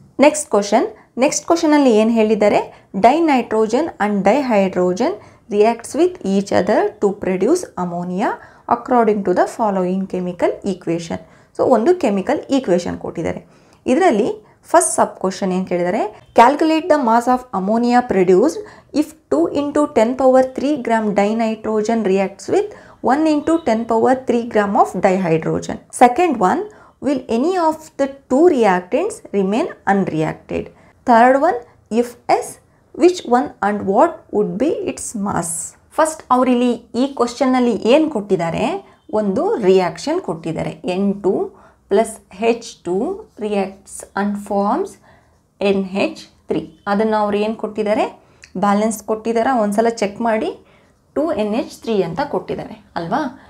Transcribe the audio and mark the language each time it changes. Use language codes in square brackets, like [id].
[kn] Next ಕ್ವಶನಲ್ಲಿ ಏನು ಹೇಳಿದ್ದಾರೆ, [en] Dinitrogen and dihydrogen reacts with each other to produce ammonia according to the following chemical equation. [kn] So ಒಂದು chemical equation ಕೊಟ್ಟಿದ್ದಾರೆ. ಇದರಲ್ಲಿ first sub question ಏನು ಕೇಳಿದ್ದಾರೆ, [en] Calculate the mass of ammonia produced if 2 × 10³ gram dinitrogen reacts with 1 × 10³ gram of dihydrogen. Second one, will any of the two reactants remain unreacted? Third one, if yes, which one and what would be its mass? [kn] First ಅವರಿಲ್ಲಿ ಈ ಕ್ವಶನ್ನಲ್ಲಿ ಏನು ಕೊಟ್ಟಿದ್ದಾರೆ, ಒಂದು reaction ಕೊಟ್ಟಿದ್ದಾರೆ. [en] N2 + H2 reacts and forms NH3. [kn] ಅದನ್ನು ಅವ್ರು ಏನು ಕೊಟ್ಟಿದ್ದಾರೆ, balance ಕೊಟ್ಟಿದ್ದಾರೆ. ಒಂದ್ಸಲ ಚೆಕ್ ಮಾಡಿ, 2NH3 ಅಂತ ಕೊಟ್ಟಿದ್ದಾರೆ ಅಲ್ವಾ.